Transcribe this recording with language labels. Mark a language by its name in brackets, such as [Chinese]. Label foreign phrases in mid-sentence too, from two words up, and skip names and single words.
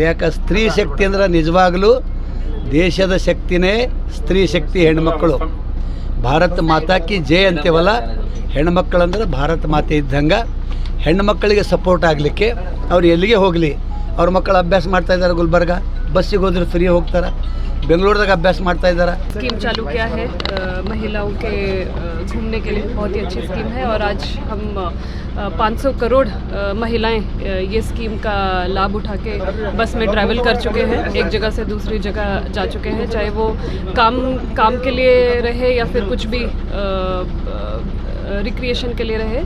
[Kannada] ಯಾಕೆ ಸ್ತ್ರೀ ಶಕ್ತಿ ಅಂದ್ರೆ ನಿಜವಾಗಲೂ ದೇಶದ ಶಕ್ತಿನೇ ಸ್ತ್ರೀ ಶಕ್ತಿ, ಹೆಣ್ಮಕ್ಕಳು। [Hindi] भारत माता की जय [Kannada] ಅಂತೀವಲ್ಲ, ಹೆಣ್ಮಕ್ಕಳಂದ್ರೆ ಭಾರತ ಮಾತೆ ಇದ್ದಂಗೆ ಹೆಣ್ಮಕ್ಕಳಿಗೆ ಸಪೋರ್ಟ್ ಆಗಲಿಕ್ಕೆ ಅವ್ರು ಎಲ್ಲಿಗೆ ಹೋಗಲಿ, ಅವ್ರ ಮಕ್ಕಳು ಅಭ್ಯಾಸ ಮಾಡ್ತಾ ಇದ್ದಾರೆ, ಗುಲ್ಬರ್ಗ ಬಸ್ಸಿಗೆ ಹೋದ್ರೆ ಫ್ರೀ ಹೋಗ್ತಾರೆ, [Hindi] बेंगलुरु अभ्यास करता इधर स्कीम चालू किया है महिलाओं के घूमने के लिए, बहुत ही अच्छी स्कीम है और आज हम 500 करोड़ महिलाएं ये स्कीम का लाभ उठा के बस में ट्रैवल कर चुके हैं, एक जगह से दूसरी जगह जा चुके हैं, चाहे वो काम के लिए रहे या फिर कुछ भी रिक्रिएशन के लिए रहे।